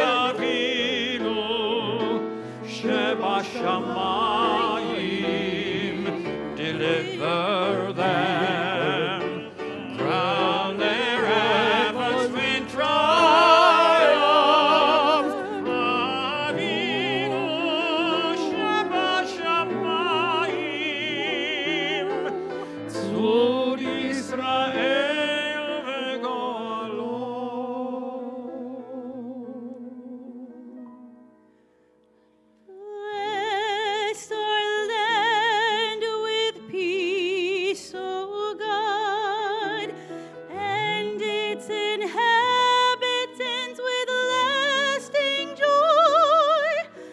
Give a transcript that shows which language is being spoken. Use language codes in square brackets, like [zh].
[en] Avinu שבשמיים, deliver them, crown their efforts with triumph. [he] Avinu שבשמיים, צור ישראל וגואלו. [en] Bless our land with peace, O God, and its inhabitants with lasting joy.